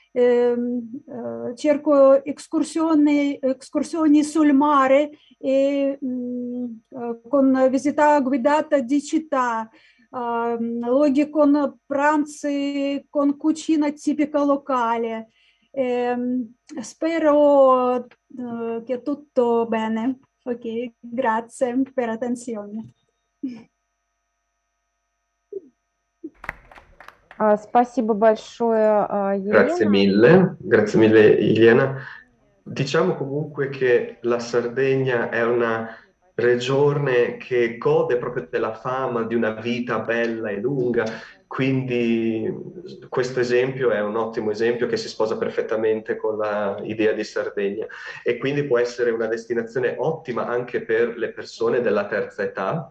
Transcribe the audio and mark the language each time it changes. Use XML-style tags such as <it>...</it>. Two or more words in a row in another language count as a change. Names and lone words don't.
<it>Cerco escursioni sul mare e con visita guidata di città, luoghi con pranzi con cucina tipica locale. Spero che tutto bene. Ok, grazie per l'attenzione.</it> <ru>Спасибо большое, Елена.</ru> <it>Grazie mille Elena. Diciamo comunque che la Sardegna è una regione che gode proprio della fama di una vita bella e lunga, quindi questo esempio è un ottimo esempio che si sposa perfettamente con l'idea di Sardegna e quindi può essere una destinazione ottima anche per le persone della terza età.</it>